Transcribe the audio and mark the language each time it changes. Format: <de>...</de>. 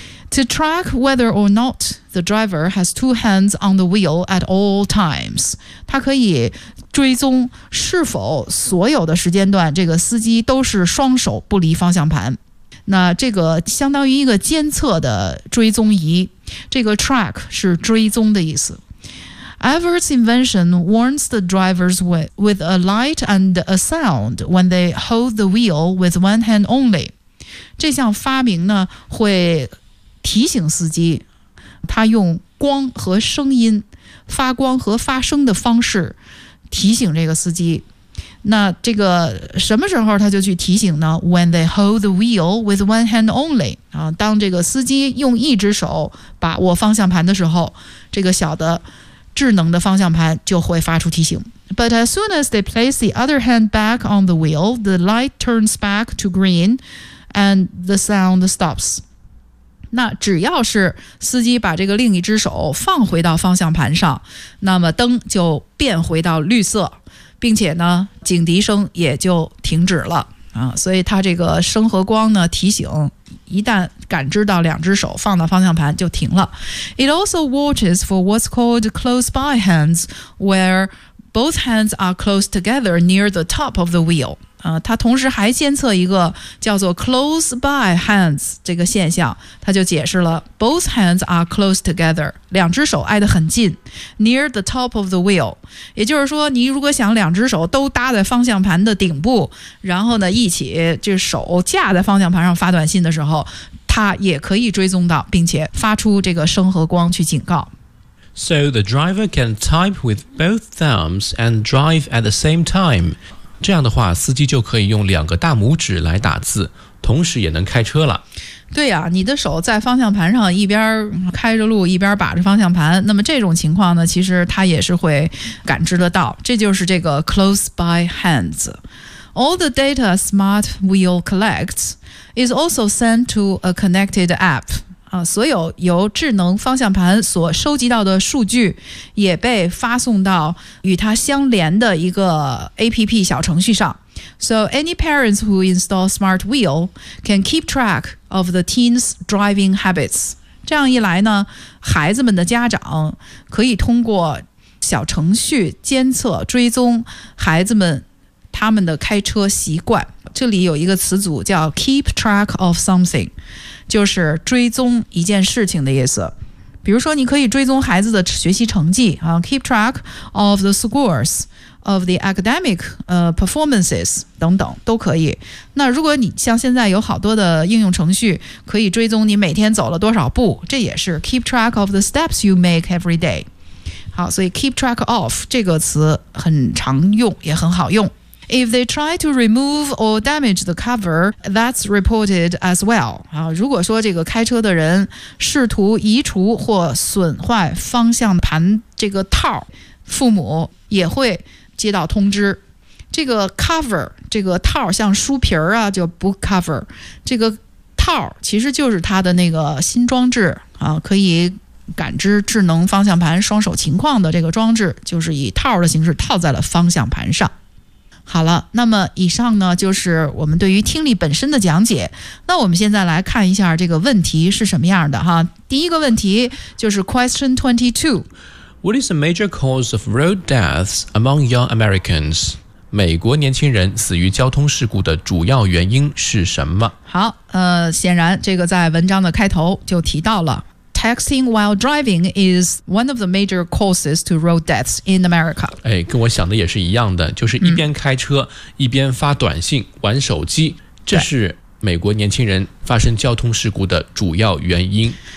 <en>To track whether or not the driver has two hands on the wheel at all times，</en> <zh>它可以追踪是否所有的时间段这个司机都是双手不离方向盘。那这个相当于一个监测的追踪仪，这个 track 是追踪的意思。</zh> <en>Everett's invention warns the drivers with a light and a sound when they hold the wheel with one hand only。</en> <zh>这项发明呢会提醒司机，他用光和声音，发光和发声的方式提醒这个司机。那这个什么时候他就去提醒呢 ？</zh> <en>When they hold the wheel with one hand only，</en> <zh>啊，当这个司机用一只手把握方向盘的时候，这个小的智能的方向盘就会发出提醒。</zh> <en>But as soon as they place the other hand back on the wheel， the light turns back to green， and the sound stops。</en> <zh>那只要是司机把这个另一只手放回到方向盘上，那么灯就变回到绿色。并且呢警笛声也就停止了啊，所以它这个声和光呢提醒一旦感知到两只手放到方向盘就停了。</zh> <en>It also watches for what's called close by hands where both hands are close together near the top of the wheel</en> <zh>啊，它同时还监测一个叫做 close by hands 这个现象，它就解释了 both hands are close together 两只手挨得很近</zh> <en>near the top of the wheel，</en> <zh>也就是说你如果想两只手都搭在方向盘的顶部，然后呢一起这手架在方向盘上发短信的时候，它也可以追踪到并且发出这个声和光去警告。</zh> <en>So the driver can type with both thumbs and drive at the same time.</en> <zh>这样的话，司机就可以用两个大拇指来打字，同时也能开车了。对呀，你的手在方向盘上一边开着路，一边把着方向盘。那么这种情况呢，其实它也是会感知得到。这就是这个</zh> <en>close by hands. All the data smart wheel collects is also sent to a connected app.</en> <zh>所有由智能方向盘所收集到的数据也被发送到与它相连的一个 APP 小程序上。</zh> <en>So any parents who install smart wheel can keep track of the teen's driving habits.</en> <zh>这样一来呢，孩子们的家长可以通过小程序监测追踪孩子们他们的开车习惯。这里有一个词组叫 keep track of something，就是追踪一件事情的意思。比如说你可以追踪孩子的学习成绩、</zh> <en>keep track of the scores of the academic performances</en> <zh>等等都可以。那如果你像现在有好多的应用程序可以追踪你每天走了多少步，这也是</zh> <en>keep track of the steps you make every day。</en> <zh>好，所以 keep track of 这个词很常用也很好用。</zh> <en>If they try to remove or damage the cover, that's reported as well.</en> <zh>如果说这个开车的人试图移除或损坏方向盘这个套，父母也会接到通知。这个 cover, 这个套像书皮儿啊，就 book cover, 这个套其实就是它的那个新装置啊，可以感知智能方向盘双手情况的这个装置，就是以套的形式套在了方向盘上。好了，那么以上呢就是我们对于听力本身的讲解。那我们现在来看一下这个问题是什么样的哈。第一个问题就是 Question 22。</zh> <en>What is the major cause of road deaths among young Americans?</en> <zh>美国年轻人死于交通事故的主要原因是什么？好，显然这个在文章的开头就提到了</zh> <en>Texting while driving is one of the major causes to road deaths in America.</en> <zh>哎，跟我想的也是一样的，就是一边开车，一边发短信，玩手机，这是美国年轻人发生交通事故的主要原因。</zh>